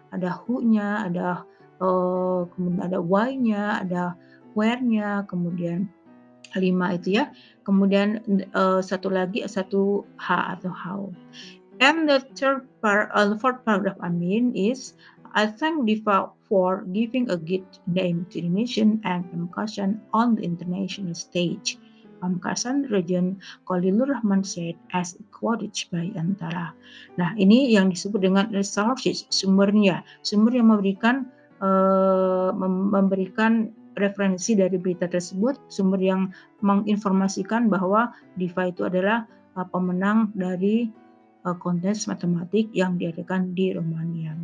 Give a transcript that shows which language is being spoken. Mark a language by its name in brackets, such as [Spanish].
[Indonesian] Ada who-nya, ada kemudian ada why-nya, ada where-nya, kemudian 5 itu ya. Kemudian satu lagi satu H atau how. [English] And the fourth paragraph is I thank Diva for giving a good name to the nation and Pamekasan on the international stage. Pamekasan Region Khalilur Rahman said as quoted by Antara. [Indonesian] Nah, ini yang disebut dengan resources, sumbernya, sumber yang memberikan referensi dari berita tersebut, sumber yang menginformasikan bahwa Diva itu adalah pemenang dari kontes matematik yang diadakan di Romania.